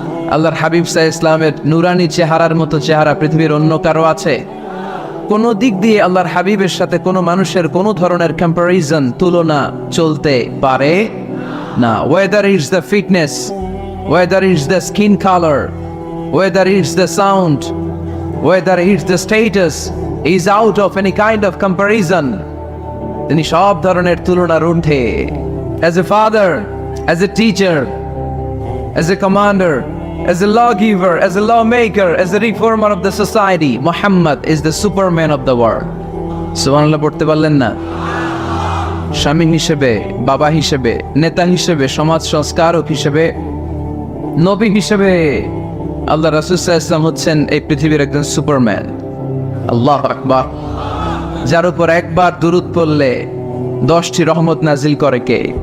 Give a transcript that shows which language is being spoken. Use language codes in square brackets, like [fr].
[bn] আল্লাহর হাবিব সাল্লাল্লাহু আলাইহি ওয়াসাল্লামের নুরানি চেহারার মতো চেহারা পৃথিবীর অন্য কারো আছে? কোনো দিক দিয়ে আল্লাহর হাবিবের সাথে কোনো মানুষের কোনো ধরনের কম্পারিজন, তুলনা চলতে পারে না। [en] Whether is the fitness, whether is the skin colour, whether it's the sound, whether it's the status, is out of any kind of comparison. [bn] তিনি সব ধরনের তুলনার ঊর্ধ্বে। [en] As a father, as a teacher, as a commander, as a lawgiver, as a lawmaker, as a reformer of the society, Muhammad is the superman of the world. [bn] সুবহানাল্লাহ পড়তে পারলেন না? স্বামী হিসেবে, বাবা হিসেবে, নেতা হিসেবে, সমাজ সংস্কারক হিসেবে, নবী হিসেবে আল্লাহ রাসূল সাল্লাল্লাহু আলাইহি ওয়াসাল্লাম হচ্ছেন এই পৃথিবীর একজন সুপারম্যান। আল্লাহু আকবার। যার উপর একবার দুরূদ পড়লে 10টি রহমত নাজিল করে কে?